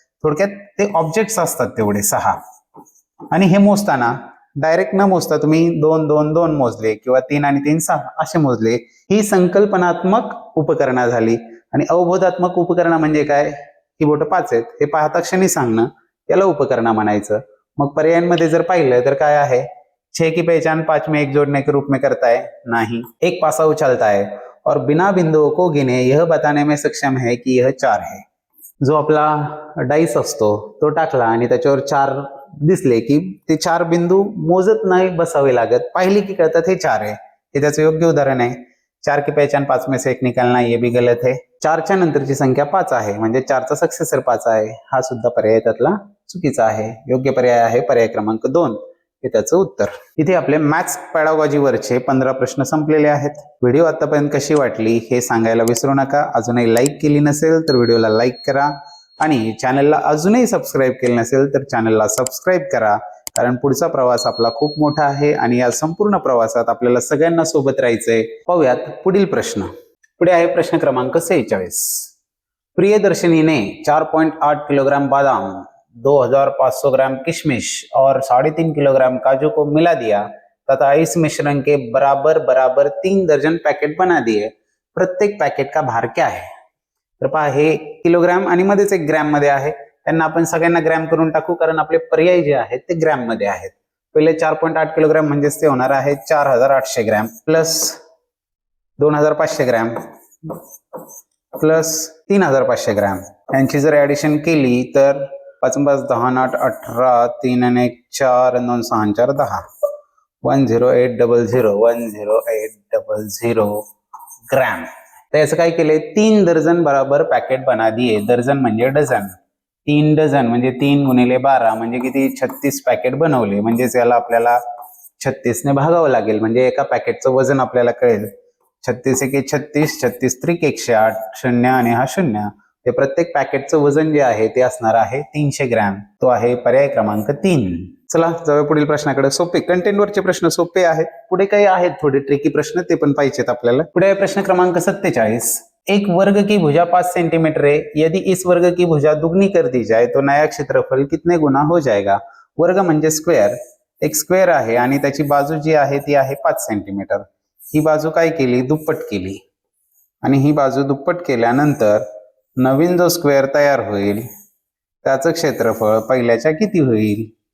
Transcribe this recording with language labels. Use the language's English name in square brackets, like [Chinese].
[Marathi] थोडक्यात ते ऑब्जेक्ट्स असतात तेवढे 6 आणि हे मोजताना डायरेक्ट न मोजता तुम्ही 2 2 2 मोजले किंवा 3 आणि 3 6 असे मोजले, ही संकल्पनात्मक उपकरणा झाली. आणि अवबोधात्मक उपकरणा म्हणजे काय, ही बोट 5 आहेत हे पाहता क्षणी सांगणं, याला उपकरणा म्हणायचं. मग पर्यायांमध्ये जर पाहिलं तर काय आहे, [Hindi] 6 की पहचान 5 में 1 जोड़ने के रूप में करता है, नहीं. एक पासा उछलता है और बिना बिंदुओं को गिने यह बताने में सक्षम है कि यह 4 है. [Marathi] जो आपला डाईस असतो तो टाकला आणि त्याच्यावर 4 दिसले की ते 4 बिंदू मोजत नाही बसावे लागत, पाहिले की कळतात हे 4 आहे. हे त्याचं योग्य उदाहरण आहे. [Hindi] 4 की पहचान 5 में से 1 निकालना ये भी गलत है. [Marathi] 4च्या नंतरची संख्या 5 आहे म्हणजे 4चा सक्सेसर 5 आहे, हा सुद्धा पर्याय त्यातला चुकीचा आहे. योग्य पर्याय आहे पर्याय क्रमांक 2, हे त्याचं उत्तर. इथे आपले मॅथ्स पॅडागॉजीवरचे 15 प्रश्न संपलेले आहेत. व्हिडिओ आतापर्यंत कशी वाटली हे सांगायला विसरू नका. अजूनही लाईक केली नसेल तर व्हिडिओला लाईक करा आणि चॅनलला अजूनही सबस्क्राईब केलं नसेल तर चॅनलला सबस्क्राईब करा, कारण पुढचा प्रवास आपला खूप मोठा आहे आणि या संपूर्ण प्रवासात आपल्याला सगळ्यांना सोबत राहायचंय. पाहूयात पुढील प्रश्न. पुढे आहे प्रश्न क्रमांक 46. [Hindi] प्रियदर्शनी ने 4.8 किलोग्राम बादाम, 2500 ग्राम किशमिश और 3.5 किलोग्राम काजू को मिला दिया तथा इस मिश्रण के बराबर बराबर 3 दर्जन पैकेट बना दिए. प्रत्येक पैकेट का भार क्या है. [Marathi] तर पहा हे किलोग्रॅम आणि मध्येच एक ग्रॅम मध्ये आहे, त्यांना आपण सगळ्यांना ग्रॅम करून टाकू, कारण आपले पर्याय जे आहेत ते ग्रॅम मध्ये आहेत. पहिले 4.8 किलोग्रॅम म्हणजेच ते होणार आहे 4800 gram plus 2500 gram plus 3500 gram, यांची जर ऍडिशन केली तर 5 5 10 8 18 3 आणि 1 4 आणि 2 6 4 10 10800 10800 ग्रॅम. तर याचं काय केलंय, [Hindi] 3 दर्जन बराबर पॅकेट बना दिए. [Marathi] दर्जन म्हणजे डझन, 3 डझन म्हणजे 3 गुणिले 12 म्हणजे किती, 36 पॅकेट बनवले. म्हणजेच याला आपल्याला 36 ने भागावं लागेल, म्हणजे एका पॅकेटचं वजन आपल्याला कळेल. 36 एके 36, 36 त्रिक 108, शून्य आणि हा शून्य. ते प्रत्येक पॅकेटचं वजन जे आहे ते असणार आहे 300 ग्रॅम. तो आहे पर्याय क्रमांक 3. चला जाऊया पुढील प्रश्नाकडे. सोपे कंटेंटवरचे प्रश्न सोपे आहेत, पुढे काही आहेत थोडे ट्रिकी प्रश्न, ते पण पाहिजेत आपल्याला. पुढे प्रश्न क्रमांक 47. [Hindi] एक वर्ग की भुजा 5 सेंटीमीटर है, यदि इस वर्ग की भुजा दुगनी कर दी जाए तो नया क्षेत्रफल कितने गुना हो जाएगा. [Marathi] वर्ग म्हणजे स्क्वेअर, एक स्क्वेअर आहे आणि त्याची बाजू जी आहे ती आहे 5 सेंटीमीटर. ही बाजू काय केली, दुप्पट केली, आणि ही बाजू दुप्पट केल्यानंतर नवीन जो स्क्वेअर तयार होईल त्याचं क्षेत्रफळ पहिल्याच्या किती होईल.